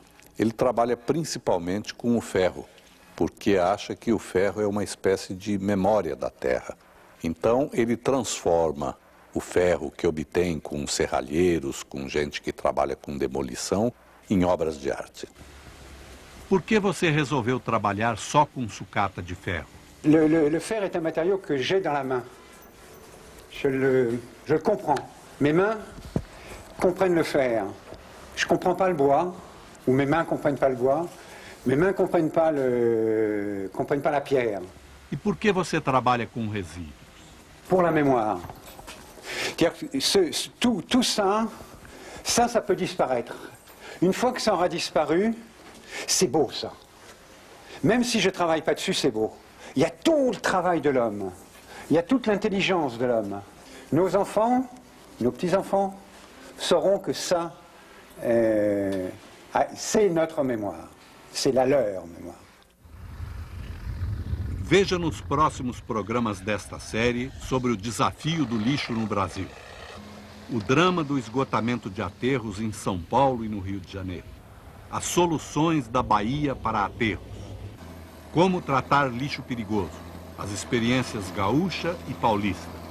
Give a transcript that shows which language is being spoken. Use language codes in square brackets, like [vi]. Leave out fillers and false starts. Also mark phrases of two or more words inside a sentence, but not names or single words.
[pt] Ele trabalha principalmente com o ferro, porque acha que o ferro é uma espécie de memória da terra. Então, ele transforma o ferro que obtém com serralheiros, com gente que trabalha com demolição, em obras de arte. Por que você resolveu trabalhar só com sucata de ferro? [fr] Le fer est un matériau que j'ai dans la main. Je le comprends. Mes mains comprennent le fer. Je ne comprends pas le bois, ou mes mains ne comprennent pas le bois. Mes mains ne comprennent pas la pierre. [pt] E por que você trabalha com resíduos? [fr] Pour la mémoire. Tout ça, ça peut disparaître. Une fois que ça aura disparu, c'est beau ça. Même si je ne travaille pas dessus, c'est beau. Il y a tout le travail de l'homme. Il y a toute l'intelligence de l'homme. Nos enfants, nos petits-enfants, sauront que ça, c'est notre mémoire. C'est la leur mémoire. [pt] Veja nos próximos programas desta série sobre o desafio do lixo no Brasil. O drama do esgotamento de aterros em São Paulo e no Rio de Janeiro. As soluções da Bahia para aterros. Como tratar lixo perigoso. As experiências gaúcha e paulista.